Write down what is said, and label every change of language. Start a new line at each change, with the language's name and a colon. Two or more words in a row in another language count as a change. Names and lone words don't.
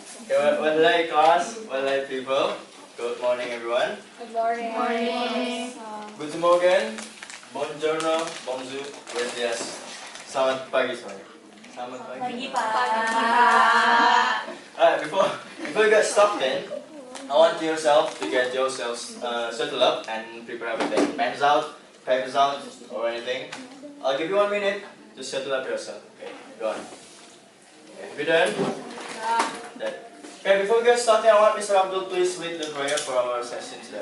English: Well, hello class, well, hello people. Good morning everyone. Good morning.
German: Guten Morgen, buongiorno, bonjour,
Spanish: buenos días.
Indonesian: Selamat pagi semuanya. Selamat pagi.
English: Alright, before we get started, I want yourself to get yourselves settled up and prepare everything. Pens out, papers out, or anything. I'll give you 1 minute to settle up yourself. Okay, go on. Okay, have you done? Done. Okay, before we get started, I want Mr. Abdul please lead the prayer for our session today.